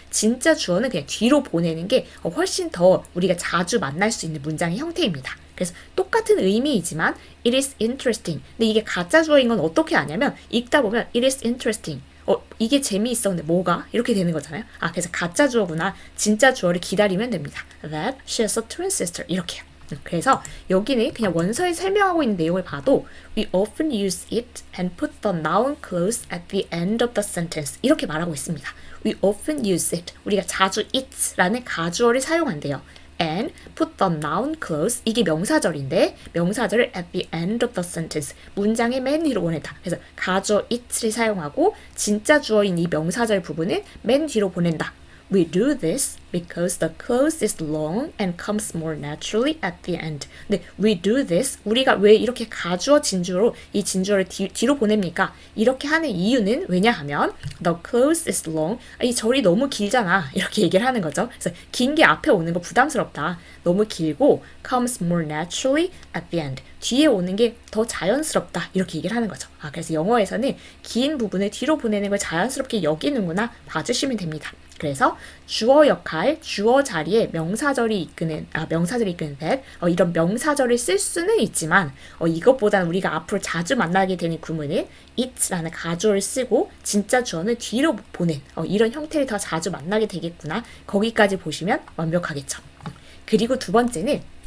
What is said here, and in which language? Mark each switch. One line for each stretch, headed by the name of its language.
Korean: 진짜 주어는 그냥 뒤로 보내는 게 훨씬 더 우리가 자주 만날 수 있는 문장의 형태입니다. 그래서 똑같은 의미이지만
English: it is interesting.
Korean: 근데 이게 가짜 주어인 건 어떻게 아냐면 읽다 보면 it is interesting. 이게 재미있어. 근데 뭐가? 이렇게 되는 거잖아요. 그래서 가짜 주어구나. 진짜 주어를 기다리면 됩니다.
English: That she has a twin sister.
Korean: 이렇게요. 그래서 여기는 그냥 원서에 설명하고 있는 내용을 봐도
English: We often use it and put the noun clause at the end of the sentence
Korean: 이렇게 말하고 있습니다.
English: We often use it.
Korean: 우리가 자주 it라는 가주어를 사용한대요.
English: And put the noun clause
Korean: 이게 명사절인데 명사절을
English: at the end of the sentence
Korean: 문장의 맨 뒤로 보낸다. 그래서 가주어 it를 사용하고 진짜 주어인 이 명사절 부분은 맨 뒤로 보낸다.
English: We do this because the clause is long and comes more naturally at the end.
Korean: 근데
English: we do this,
Korean: 우리가 왜 이렇게 가주어 진주어로 이 진주어를 뒤로 보냅니까? 이렇게 하는 이유는 왜냐하면
English: the clause is long,
Korean: 이 절이 너무 길잖아. 이렇게 얘기를 하는 거죠. 그래서 긴 게 앞에 오는 거 부담스럽다. 너무 길고
English: comes more naturally at the end.
Korean: 뒤에 오는 게 더 자연스럽다. 이렇게 얘기를 하는 거죠. 그래서 영어에서는 긴 부분을 뒤로 보내는 걸 자연스럽게 여기는구나 봐주시면 됩니다. 그래서 주어 역할, 주어 자리에 명사절이 이끄는 that 이런 명사절을 쓸 수는 있지만 이것보다는 우리가 앞으로 자주 만나게 되는 구문은 it라는 가주어를 쓰고 진짜 주어는 뒤로 보낸 이런 형태를 더 자주 만나게 되겠구나. 거기까지 보시면 완벽하겠죠. 그리고 두 번째는